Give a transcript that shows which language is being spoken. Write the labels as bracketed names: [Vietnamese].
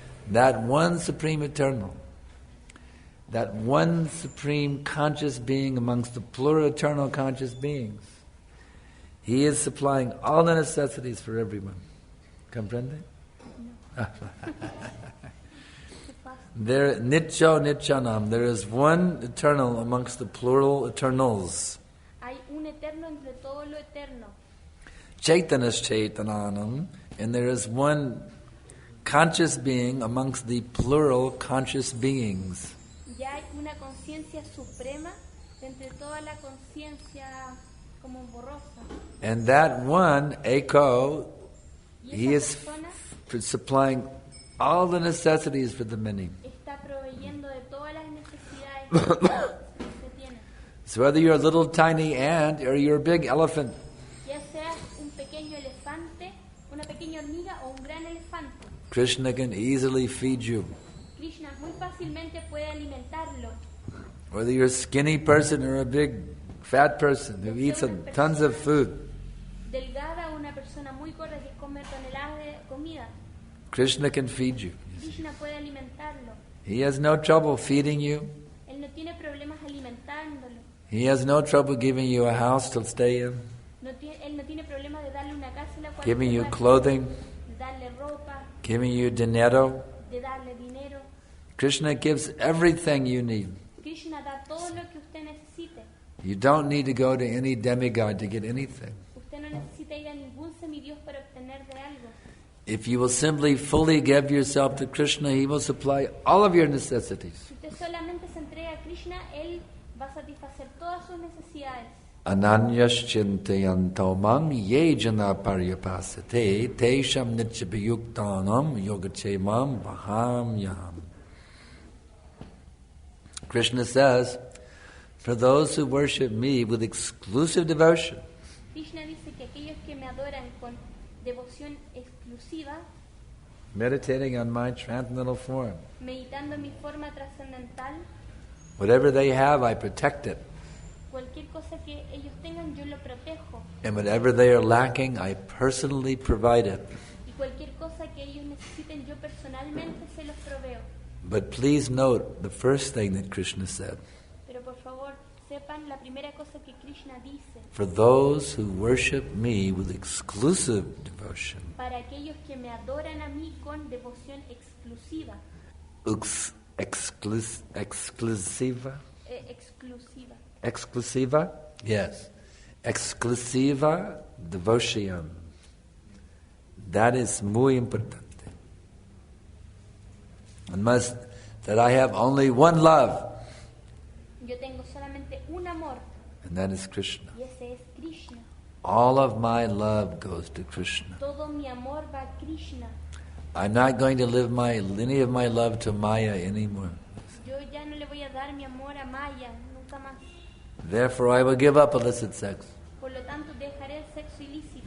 [English] That one supreme eternal, that one supreme conscious being amongst the plural eternal conscious beings, He is supplying all the necessities for everyone. Comprende? There, nityo nityanam, there is one eternal amongst the plural eternals. [Spanish] Hay un eterno entre todo lo eterno. [English] Chaitanas chaitananam, and there is one conscious being amongst the plural conscious beings. [Spanish] Ya hay una conciencia suprema entre toda la conciencia como borrosa. [English] And that one, Eko, [Spanish] Y [English] he [Spanish] esa [English] is [Spanish] persona [English] supplying all the necessities for the many. [Spanish] está proveyendo de todas las necesidades que se tienen. [English] So whether you're a little tiny ant or you're a big elephant, [Spanish] Ya seas un pequeño elefante, una pequeña hormiga o un gran elefante, [English] Krishna can easily feed you. [Spanish] Krishna muy fácilmente puede alimentarlo. [English] Whether you're a skinny person or a big fat person who eats tons of food, [Spanish] Delgada o una persona muy gorda que come toneladas de comida, [English] Krishna can feed you. [Spanish] Krishna puede alimentarlo. [English] He has no trouble feeding you. [Spanish] Él no tiene problemas alimentándolo. [English] He has no trouble giving you a house to stay in, [Spanish] Él no tiene problemas de darle una casa en la cual [English] giving you [Spanish] quedarse, [English] clothing, [Spanish] de darle ropa, [English] giving you dinero. [Spanish] de darle dinero. [English] Krishna gives everything you need. [Spanish] Krishna da todo lo que usted necesite. [English] You don't need to go to any demigod to get anything. [Spanish] Usted no necesita ir a ningún semidios para obtener de algo. [English] If you will simply fully give yourself to Krishna, He will supply all of your necessities. [Spanish] Si usted solamente se entrega a Krishna, Él va a satisfacer todas sus necesidades. [Sanskrit] Ananyaschintayanto mam ye jana paryapasate tesham nityabhayuktanam yogachemam vahamyam. [English] Krishna says, for those who worship me with exclusive devotion, [Spanish] Krishna dice que aquellos que me adoran con devoción exclusiva, [English] meditating on my transcendental form, [Spanish] meditando en mi forma trascendental, [English] whatever they have, I protect it. [Spanish] cualquier cosa que ellos tengan, yo lo protejo. [English] And whatever they are lacking, I personally provide it. [Spanish] Y cualquier cosa que ellos necesiten, yo personalmente se los proveo. [English] But please note the first thing that Krishna said. [Spanish] Pero por favor, sepan la primera cosa que Krishna dice. [English] For those who worship me with exclusive devotion. [Spanish] Para aquellos que me adoran a mí con devoción exclusiva. Exclusiva? Exclusiva. [English] Exclusiva? Yes. Exclusiva devotion. That is muy importante. And must that I have only one love. [Spanish] Yo tengo solamente un amor. [English] And that is Krishna. [Spanish] Y ese es Krishna. [English] All of my love goes to Krishna. [Spanish] Todo mi amor va a Krishna. [English] I'm not going to live any of my love to Maya anymore. [Spanish] Yo ya no le voy a dar mi amor a Maya, nunca más. [English] Therefore I will give up illicit sex. [Spanish] Por lo tanto, dejaré el sexo ilícito.